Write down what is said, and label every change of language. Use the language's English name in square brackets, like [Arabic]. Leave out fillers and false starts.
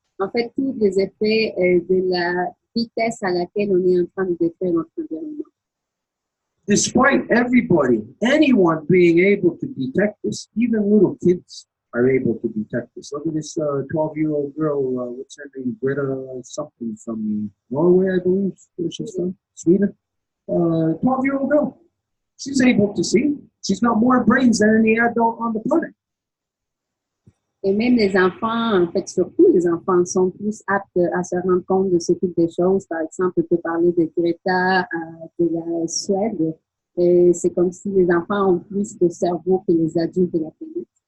[French] En fait, tous les effets de la vitesse à laquelle on est en train de détruire notre environnement. [English] Despite everybody, anyone being able to detect this, even little kids are able to detect this. Look at this 12-year-old girl, what's her name? Greta something from Norway, I believe. Where she's from? Sweden. 12-year-old girl. She's able to see. She's got more brains than any adult on the planet. [French] Et même les enfants, en fait, surtout les enfants, sont plus aptes à se rendre compte de ce type de choses. Par exemple, on peut parler de Greta, de la Suède. Et c'est comme si les enfants ont plus de cerveau que les adultes de la planète.